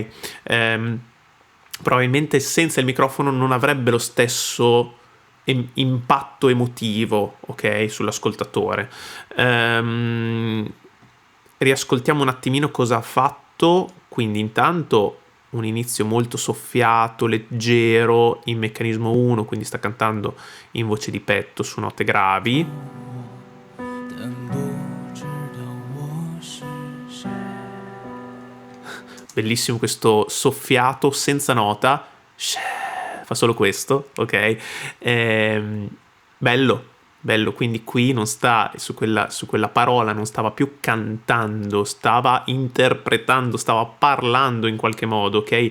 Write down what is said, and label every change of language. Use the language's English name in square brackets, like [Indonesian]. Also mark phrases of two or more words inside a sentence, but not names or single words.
[Italian] Probabilmente senza il microfono non avrebbe lo stesso impatto emotivo, ok, sull'ascoltatore. Riascoltiamo un attimino cosa ha fatto Quindi intanto un inizio molto soffiato, leggero in meccanismo 1, quindi sta cantando in voce di petto su note gravi. [Chinese] 但不知道我是谁。 [Italian] Bellissimo questo soffiato senza nota. Fa solo questo, ok? Bello, quindi qui non sta su quella parola, non stava più cantando, stava interpretando, stava parlando in qualche modo, ok?